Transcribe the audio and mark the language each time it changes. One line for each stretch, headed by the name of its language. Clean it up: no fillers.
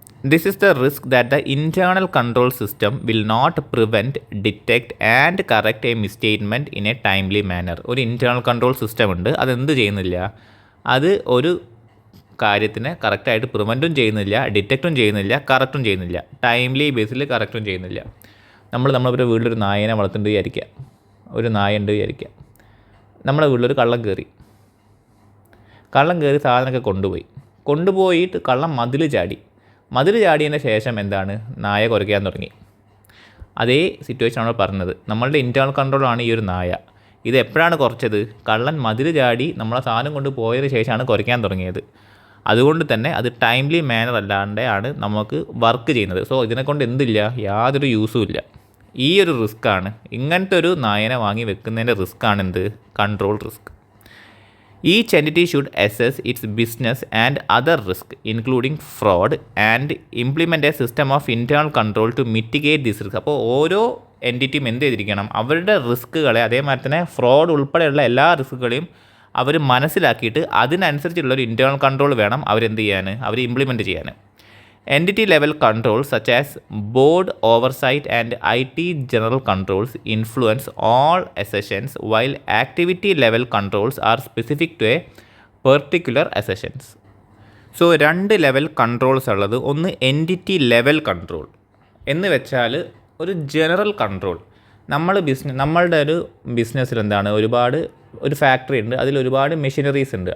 English: This is the risk that the internal control system will not prevent, detect and correct a misstatement in a timely manner.
Malayalam: ഒരു internal control system ഉണ്ട്, അതെന്ത് ചെയ്യുന്നില്ല, അത് ഒരു കാര്യത്തിനെ കറക്റ്റായിട്ട് പ്രിവെൻറ്റും ചെയ്യുന്നില്ല, ഡിറ്റക്റ്റും ചെയ്യുന്നില്ല, കറക്റ്റും ചെയ്യുന്നില്ല, ടൈംലി ബേസിൽ കറക്റ്റും ചെയ്യുന്നില്ല. നമ്മളൊരു വീട്ടിലൊരു നായേനെ വളർത്തുന്നുണ്ട് വിചാരിക്കുക, ഒരു നായ ഉണ്ട് വിചാരിക്കുക. നമ്മുടെ വീട്ടിലൊരു കള്ളം കയറി സാധനമൊക്കെ കൊണ്ടുപോയിട്ട് കള്ളം മതിൽ ചാടിയതിന് ശേഷം നായ കുരയ്ക്കാൻ തുടങ്ങി. അതേ സിറ്റുവേഷനാണ് പറഞ്ഞത്. നമ്മളുടെ ഇൻറ്റേർണൽ കൺട്രോളാണ് ഈ ഒരു നായ. ഇത് എപ്പോഴാണ് കുറച്ചത്, കള്ളൻ മതിൽ ചാടി നമ്മളെ സാധനം കൊണ്ട് പോയതിന് ശേഷമാണ് കുരയ്ക്കാൻ തുടങ്ങിയത്. അതുകൊണ്ട് തന്നെ അത് ടൈംലി മാനർ അല്ലാണ്ടാണ് നമുക്ക് വർക്ക് ചെയ്യുന്നത്. സോ ഇതിനെക്കൊണ്ട് യാതൊരു യൂസും ഇല്ല. ഈ ഒരു റിസ്ക്കാണ്, ഇങ്ങനത്തെ ഒരു നായനെ വാങ്ങി വെക്കുന്നതിൻ്റെ റിസ്ക്കാണ് control risk.
English: Each entity should assess its business and other risk, including fraud, and implement a system of internal control to mitigate this risk.
Malayalam: അപ്പോൾ ഓരോ എൻറ്റിറ്റിയും എന്ത് ചെയ്തിരിക്കണം, അവരുടെ റിസ്ക്കുകളെ, അതേമാതിരി തന്നെ ഫ്രോഡ് ഉൾപ്പെടെയുള്ള എല്ലാ റിസ്ക്കുകളെയും അവർ മനസ്സിലാക്കിയിട്ട് അതിനനുസരിച്ചുള്ളൊരു ഇൻറ്റേർണൽ കൺട്രോൾ വേണം അവർ ഇംപ്ലിമെൻറ്റ് ചെയ്യാൻ.
English: Entity level controls such as board oversight and IT general controls influence all accessions, while activity level controls are specific to a particular accessions.
Malayalam: So 2 level controls ഉള്ളത്. ഒന്ന് entity level control എന്ന് വെച്ചാൽ ഒരു general control. നമ്മളുടെ ഒരു ബിസിനസ്സിൽ ഒരു factory ഉണ്ട്, അതിൽ ഒരുപാട് മെഷീനറീസ് ഉണ്ട്.